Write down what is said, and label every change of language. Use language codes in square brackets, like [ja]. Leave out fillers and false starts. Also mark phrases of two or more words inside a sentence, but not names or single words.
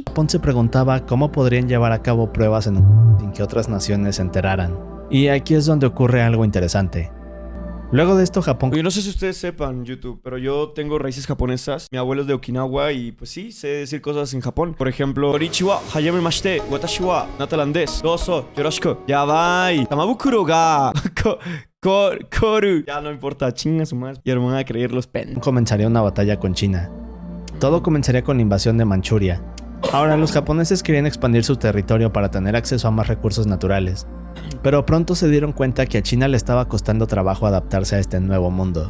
[es] Japón se preguntaba cómo podrían llevar a cabo pruebas sin que otras naciones se enteraran. Y aquí es donde ocurre algo interesante. Luego de esto, Japón... Oye, no sé si ustedes sepan, YouTube, pero yo tengo raíces japonesas. Mi abuelo es de Okinawa y pues sí, sé decir cosas en Japón. Por ejemplo, [ja] こんにちは、はやめまして、私は Natalan です、どうぞ、よろしく、やばい, 玉袋が、こる. [es] Ya no importa, chinga su madre. Y hermana a creer los pen. Comenzaría una batalla con China. Todo comenzaría con la invasión de Manchuria. Ahora, los japoneses querían expandir su territorio para tener acceso a más recursos naturales. Pero pronto se dieron cuenta que a China le estaba costando trabajo adaptarse a este nuevo mundo.